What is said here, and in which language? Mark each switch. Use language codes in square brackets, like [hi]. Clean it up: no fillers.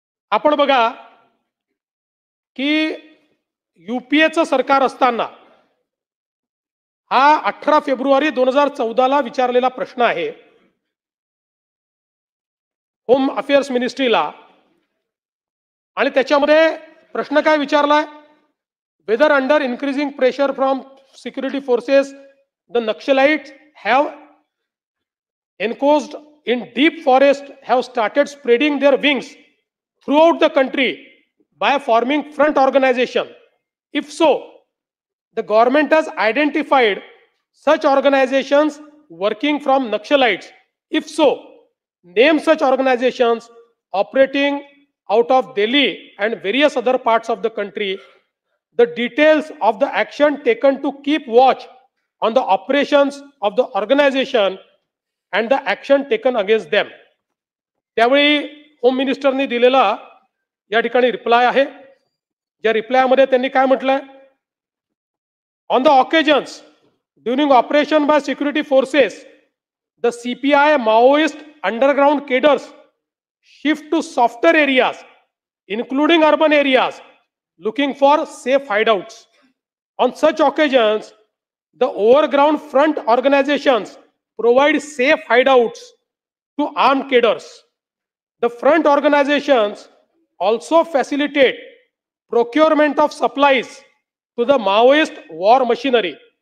[mr] आपण बघा की UPAचं सरकार असताना हा 18 फेब्रुवारी 2014 विचारलेला प्रश्न आहे होम अफेअर्स मिनिस्ट्रीला. आणि त्याच्यामध्ये प्रश्न काय विचारलाय, [en] Whether under increasing pressure from security forces the Naxalites have enclosed in deep forest have started spreading their wings throughout the country by forming front organization. If so, the government has identified such organizations working from Naxalites. If so, name such organizations operating out of Delhi and various other parts of the country. The details of the action taken to keep watch on the operations of the organization and the action taken against them. [mr] त्यावेळी home मिनिस्टरनी दिलेला या ठिकाणी reply आहे. या रिप्लायमध्ये त्यांनी काय म्हटलंय, [en] On the occasions during operation by security forces the CPI Maoist underground cadres shift to softer areas including urban areas looking for safe hideouts. On such occasions the overground front organizations provide safe hideouts to armed cadres. The front organizations also facilitate procurement of supplies to the Maoist war machinery.